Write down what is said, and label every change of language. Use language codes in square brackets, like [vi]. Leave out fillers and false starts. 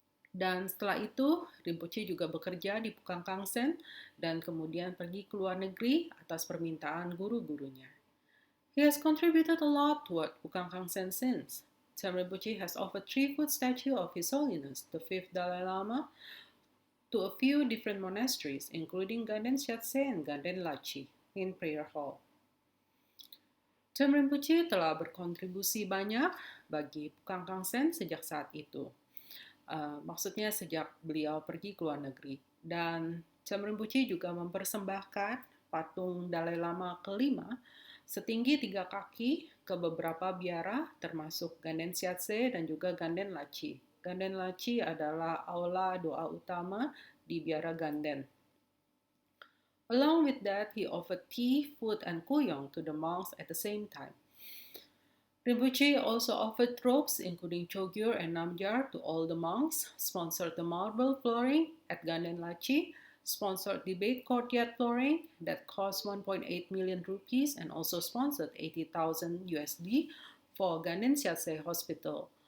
[id] Dan setelah itu, Rinpoche juga bekerja di Pukang Kangsen dan kemudian pergi ke luar negeri atas permintaan guru-gurunya. [en] He has contributed a lot toward Pukang Kangsen since. Cham Rinpoche has offered 3-foot statue of His Holiness, the 5th Dalai Lama, to a few different monasteries, including Ganden Siatse and Ganden Lachi, in Prayer Hall. [id] Cham Rinpoche telah berkontribusi banyak bagi Pukang Kangsen sejak saat itu. Maksudnya sejak beliau pergi ke luar negeri. Dan Cham Rinpoche juga mempersembahkan patung Dalai Lama kelima setinggi 3 kaki ke beberapa biara termasuk Ganden Siatse dan juga Ganden Lachi. Ganden Lachi adalah aula doa utama di biara Ganden. [en] Along with that, he offered tea, food, and kuyong to the monks at the same time. Rinpoche also offered robes including Chogyur and Namgyar to all the monks, sponsored the marble flooring at Ganden Lachi, sponsored debate courtyard flooring that cost 1.8 million rupees, and also sponsored 80,000 USD for Ganden Siatsei Hospital.